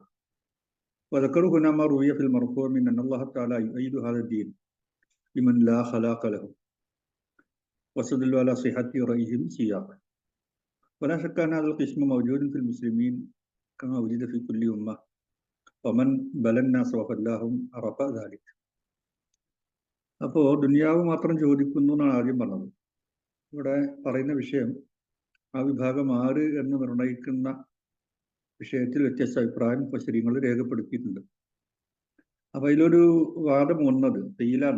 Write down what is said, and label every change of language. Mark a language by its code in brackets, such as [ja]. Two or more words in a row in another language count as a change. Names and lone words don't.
[ar] وذكروا هنا ما روي في المرفوع من أن الله تعالى يؤيد هذا الدين بمن لا خلاق له واستدلوا على صحة رأيهم سياق. ولا شك أن هذا القسم موجود في المسلمين كما وجد في كل أمة ومن بلى الناس وفلاهم عرف ذلك. [ml] അപ്പോൾ ദുനിയാവ് മാത്രം ചോദിക്കുന്നു എന്നാണ് ആദ്യം പറഞ്ഞത്. ഇവിടെ പറയുന്ന വിഷയം ആ വിഭാഗം ആര് എന്ന് നിർണയിക്കുന്ന വിഷയത്തിൽ വ്യത്യസ്ത അഭിപ്രായം മുഫസ്സിരീങ്ങൾ രേഖപ്പെടുത്തിയിട്ടുണ്ട്. അപ്പൊ അതിലൊരു വാദം വന്നത് തെയിലാണ്.